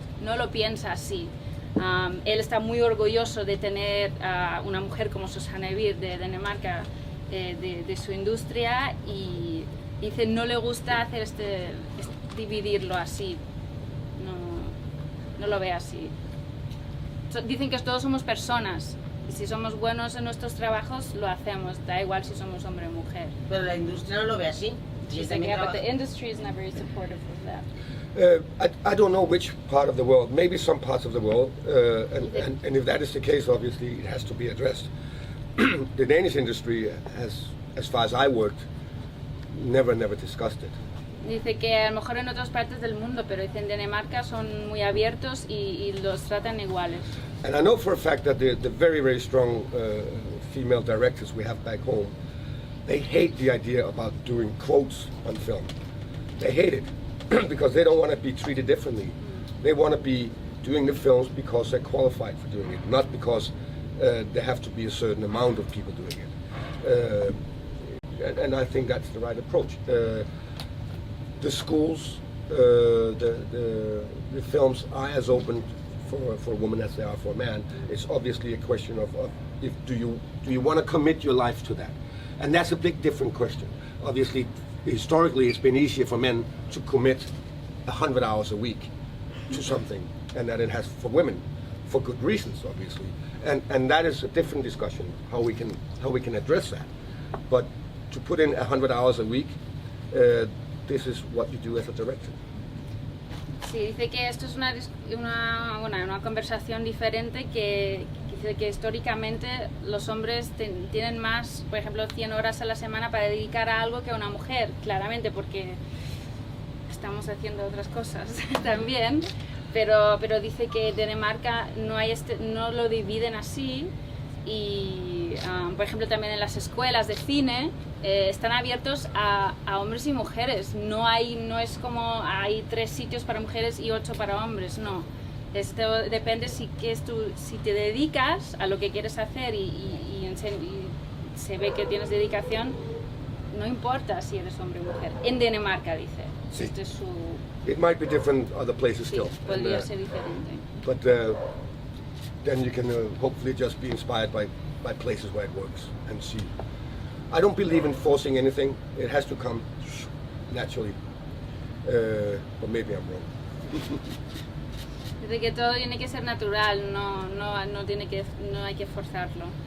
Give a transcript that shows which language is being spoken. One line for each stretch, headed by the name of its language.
Spanish: No lo piensa así. Él está muy orgulloso de tener una mujer como Susanne Bier de Dinamarca, de su industria, y dice, no le gusta hacer dividirlo así. No lo ve así. Dicen que todos somos personas y si somos buenos en nuestros trabajos lo hacemos, da igual si somos hombre o mujer. Pero la industria no lo ve así.
English: She's like, yeah, but the industry is not very supportive of that. I don't know which part of the world, maybe some parts of the world, and if that is the case, obviously it has to be addressed. The Danish industry has, as far as I worked, never discussed it.
Spanish: Dice que a lo mejor en otras partes del mundo, pero dice en Dinamarca son muy abiertos y los tratan iguales.
English: And I know for a fact that the very strong female directors we have back home, they hate the idea about doing quotes on film. They hate it because they don't want to be treated differently. They want to be doing the films because they're qualified for doing it, not because there have to be a certain amount of people doing it. And I think that's the right approach. The schools, the films are as open for a woman as they are for a man. It's obviously a question of do you want to commit your life to that, and that's a big different question. Obviously, historically, it's been easier for men to commit 100 hours a week to something, and that it has for women, for good reasons, obviously, and that is a different discussion how we can address that. But to put in 100 hours a week. This is what you do as a director.
Spanish: Sí, dice que esto es una conversación diferente que dice que históricamente los hombres tienen más, por ejemplo, 100 horas a la semana para dedicar a algo que a una mujer, claramente porque estamos haciendo otras cosas también, pero dice que Dinamarca no lo dividen así. Y por ejemplo también en las escuelas de cine están abiertos a hombres y mujeres, no es como hay 3 sitios para mujeres y 8 para hombres, no, Esto depende si te dedicas a lo que quieres hacer y se ve que tienes dedicación, no importa si eres hombre o mujer. En Dinamarca, dice. Sí. Este es su...
English: It might be different other places
Spanish: Sí,
English: still.
Spanish: podría ser diferente.
English: But then you can hopefully just be inspired by places where it works and see. I don't believe in forcing anything. It has to come naturally. But maybe I'm wrong.
Spanish: Dice que todo tiene que ser natural, no hay que forzarlo.